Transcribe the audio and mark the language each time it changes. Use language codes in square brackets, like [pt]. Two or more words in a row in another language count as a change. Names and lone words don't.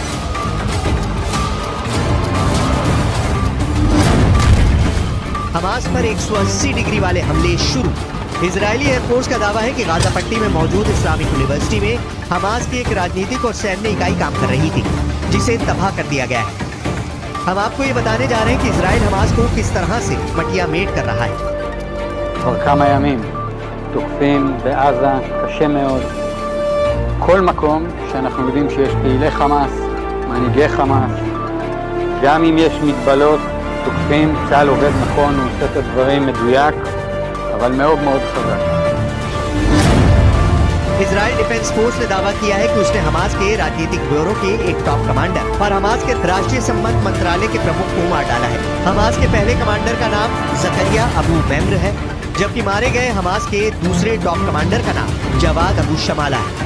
[hi] हमास पर 180 डिग्री वाले हमले शुरू। इजरायली एयरफोर्स का दावा है कि गाजा पट्टी में मौजूद इस्लामिक यूनिवर्सिटी में हमास की एक राजनीतिक और सैन्य इकाई काम कर रही थी, जिसे तबाह कर दिया गया है। हम आपको ये बताने जा रहे हैं कि इजराइल हमास को किस तरह से मटिया मेट कर रहा है। [he] כבר כמה ימים תוקפים בעזה קשה מאוד כל מקום שאנחנו יודעים שיש פעילי חמאס, מנהיגי חמאס, גם אם יש מגבלות תוקפים, צה"ל עובד נכון, הוא עושה את הדברים מדויק, אבל מאוד מאוד חזק। [hi] इजराइल डिफेंस फोर्स ने दावा किया है कि उसने हमास के राजनीतिक ब्यूरो के एक [en] top commander [hi] और हमास के राष्ट्रीय संबंध मंत्रालय के प्रमुख को मार डाला है। हमास के पहले कमांडर का नाम जकरिया अबू मेम्र है, जबकि मारे गए हमास के दूसरे [en] top commander [hi] का नाम जवाद अबू शमाला है।